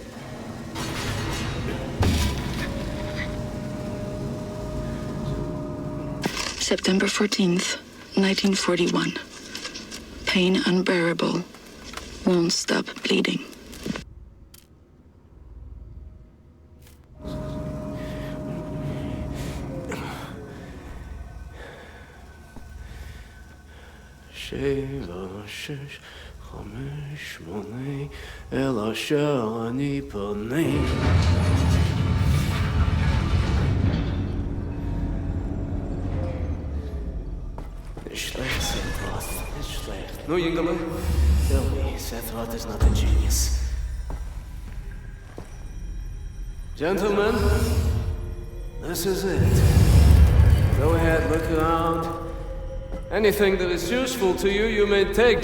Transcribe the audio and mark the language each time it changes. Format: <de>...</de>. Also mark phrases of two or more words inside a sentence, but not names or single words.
<en>September 14th, 1941. Pain unbearable. Won't stop bleeding.</en> <he>שבע, שש, חמש, שמונה, אל אשר אני פונה.</he> <de>Nicht schlecht, Seth, nicht schlecht.</de> <en>No, Jüngerle, tell me, Seth Roth is not a genius. Gentlemen, this is it. Go ahead, look around. Anything that is useful to you, you may take.</en>